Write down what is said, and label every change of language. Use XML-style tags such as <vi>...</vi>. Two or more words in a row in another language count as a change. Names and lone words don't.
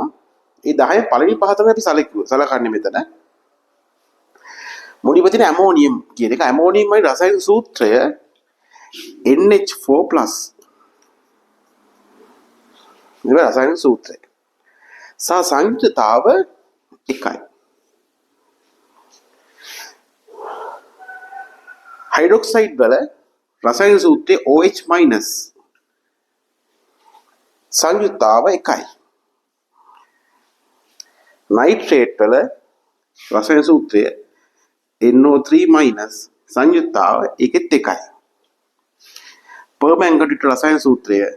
<si>ඒ 10 පළවෙනි පහ තමයි අපි සලකන්නේ මෙතන. මුලින්ම තියෙන ඇමෝනියම් කියන එක. ඇමෝනියම්යි රසායනික සූත්‍රය NH4+. මේ රසායනික සූත්‍රය. සහ සංයුක්තතාව 1යි. හයිඩ්‍රොක්සයිඩ් වල රසායනික සූත්‍රය OH- සංයුක්තතාව 1 නයිට්‍රේට් වල රසායනික සූත්‍රය NO3- සංයුක්තතාව 1 පර්මැන්ගනේට් රසායනික සූත්‍රය</si>